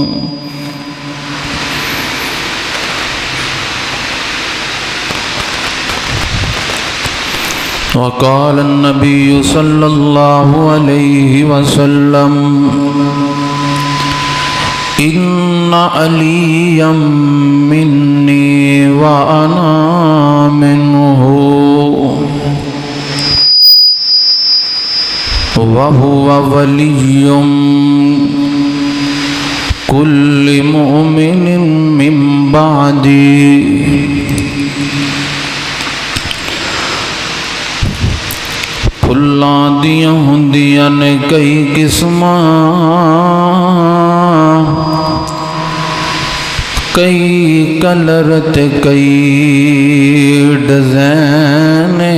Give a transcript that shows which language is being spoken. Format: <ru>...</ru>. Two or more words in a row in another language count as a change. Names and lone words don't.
<ar>وقال النبي صلى الله عليه وسلم إن عليا مني وأنا منه وهو ولي كل مؤمن من بعدي.</ar> <pa>پھلاں دیاں ہوندیاں نے کئی قسماں، کئی کلر تے کئی ڈیزائن.</pa>